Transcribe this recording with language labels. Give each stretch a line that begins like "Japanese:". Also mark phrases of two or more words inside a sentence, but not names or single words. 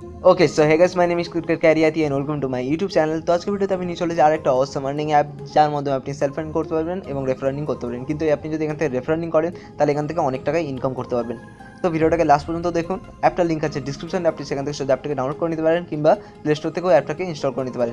English: OK so hey guys my name is Cricket Kariyati and welcome to my YouTube channel.
Bangla: তো আজকের ভিডিওতে আমি নিয়ে চলেছি আরেকটা
English: awesome earning app,
Bangla: যার মাধ্যমে আপনি
English: self earning
Bangla: করতে পারবেন এবং
English: refer earning
Bangla: করতে পারবেন। কিন্তু আপনি যদি এখান থেকে
English: refer earning
Bangla: করেন তাহলে এখান থেকে অনেক টাকা ইনকাম করতে পারবেন। তো ভিডিওটাকে লাস্ট পর্যন্ত দেখুন। অ্যাপটার লিঙ্ক আছে ডিসক্রিপশনে, আপনি সেখান থেকে সোজা অ্যাপটাকে ডাউনলোড করে নিতে পারেন কিংবা প্লে স্টোর থেকেও অ্যাপটাকে ইনস্টল করে নিতে পারেন।